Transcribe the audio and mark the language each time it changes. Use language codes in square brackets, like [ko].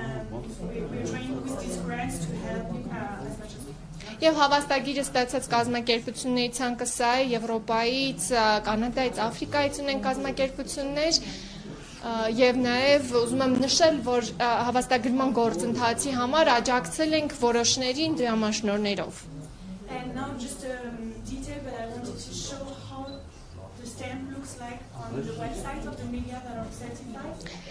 [en] We're trying with these grants to help as much as we can. [hy] Եվ հավաստագիրը ստացած կազմակերպությունների ցանկը սա է Եվրոպայից, Կանադայից, Աֆրիկայից ունեն կազմակերպություններ եւ նաեւ ուզում եմ նշել, որ հավաստագրման գործընթացի համար աջակցել ենք որոշներին դրամաշնորներով։ [en] And now just a detail, but I wanted to show how the stamp looks like on the website of the media that are certified.